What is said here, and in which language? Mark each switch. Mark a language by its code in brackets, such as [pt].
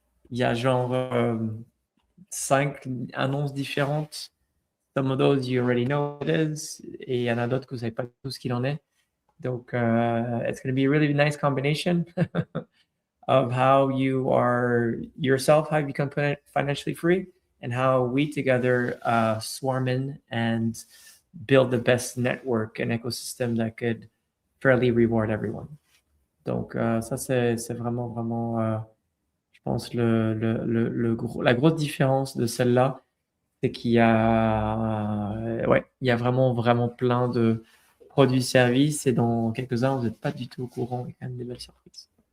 [fr] Il y a genre 5 annonces différentes. [en] Some of those you already know what it is, [fr] et il y en a d'autres que vous savez pas tout ce qu'il en est. [en] Donc, it's going to be a really nice combination of how you are yourself, how you become financially free, and how we together swarm in and build the best network and ecosystem that could fairly reward everyone. [fr] Donc, ça, c'est vraiment, vraiment, je pense, la grosse différence de celle-là, c'est qu'il y a, il y a vraiment, vraiment plein de produits, services, et dans quelques-uns, vous n'êtes pas du tout au courant. Il y a quand même des belles surprises.